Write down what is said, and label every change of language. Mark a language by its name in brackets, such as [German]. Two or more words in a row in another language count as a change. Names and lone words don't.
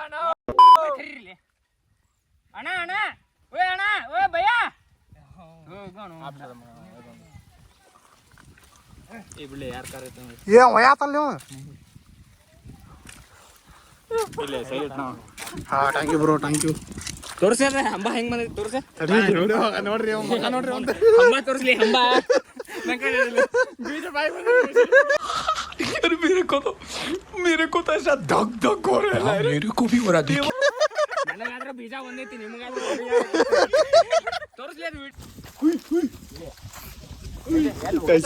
[Kannada] ಅಣ್ಣ ಅಣ್ಣ ಓಯ್ ಅಣ್ಣ ಓಯ್ ಭಯ್ಯ ಏ ಬಿಡ್ಲಿ ಯಾರ ಕಾರ್ ಐತೆ ಏ ಒಯ್ಯಾತಲ್ಲ ನೀವು ಇಲ್ಲ ಸೈಡ್ [English] ಹಾಂ thank you bro thank you [Kannada] ತೋರ್ಸ್ಯಾರ ಹಂಬ ಹೆಂಗ್ ಬಂದೈತಿ ತೋರ್ಸ ನೋಡ್ರಿ ಮಗ ನೋಡ್ರಿ ಒಂದು ಹಂಬ ತೋರ್ಸ್ಲಿ ಹಂಬ [Hindi] मेरे को तो ऐसा धक धक हो रहा है मेरे को भी हो रहा है [Kannada] ನನಗಾದ್ರ ಬೀಜ ಒಂದೈತಿ ನಿಮಗಾದ್ರ ತೋರ್ಸ್ಲಿ ಅದು